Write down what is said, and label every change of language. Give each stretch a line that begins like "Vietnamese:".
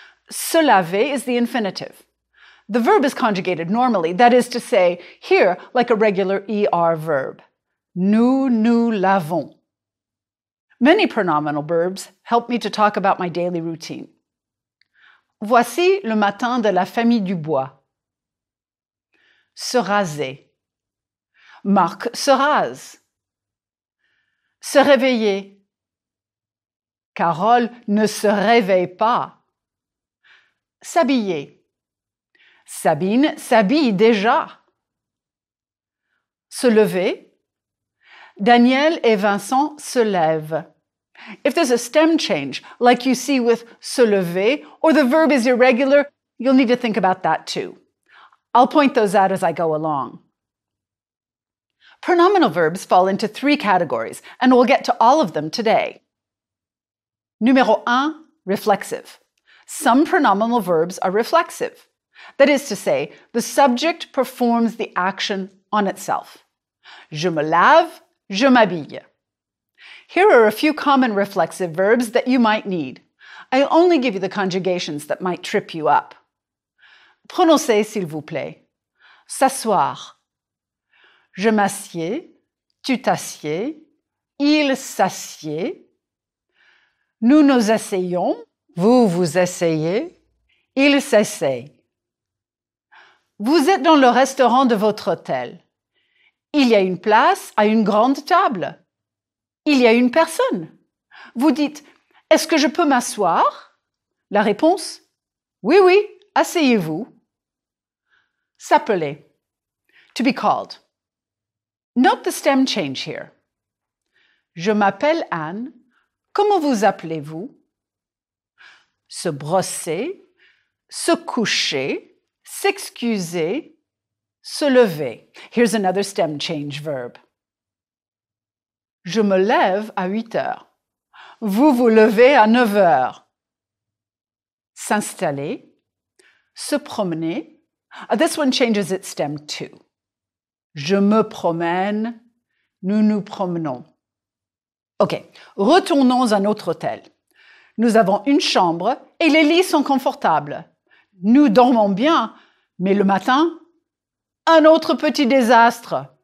English: Se laver is the infinitive. The verb is conjugated normally, that is to say, here, like a regular ER verb.
French: Nous nous lavons.
English: Many pronominal verbs help me to talk about my daily routine.
French: Voici le matin de la famille Dubois. Se raser. Marc se rase. Se réveiller. Carole ne se réveille pas. S'habiller. Sabine s'habille déjà. Se lever. Daniel et Vincent se lèvent.
English: If there's a stem change, like you see with se lever, or the verb is irregular, you'll need to think about that too. I'll point those out as I go along. Pronominal verbs fall into 3 categories, and we'll get to all of them today.
French: Numéro 1,
English: reflexive. Some pronominal verbs are reflexive. That is to say, the subject performs the action on itself.
French: Je me lave, je m'habille.
English: Here are a few common reflexive verbs that you might need. I'll only give you the conjugations that might trip you up.
French: Prononcez, s'il vous plaît. S'asseoir. Je m'assieds, tu t'assieds, il s'assied. Nous nous asseyons, vous vous asseyez, il s'essaye. Vous êtes dans le restaurant de votre hôtel. Il y a une place à une grande table. Il y a une personne. Vous dites, est-ce que je peux m'asseoir? La réponse, oui, oui, asseyez-vous.
English: S'appeler. To be called. Note the stem change here.
French: Je m'appelle Anne. Comment vous appelez-vous? Se brosser, se coucher, s'excuser, se lever.
English: Here's another stem change verb.
French: Je me lève à 8 heures. Vous vous levez à 9 heures. S'installer, se promener.
English: This one changes its stem too.
French: Je me promène, nous nous promenons. OK, retournons à notre hôtel. Nous avons une chambre et les lits sont confortables. Nous dormons bien, mais le matin, un autre petit désastre.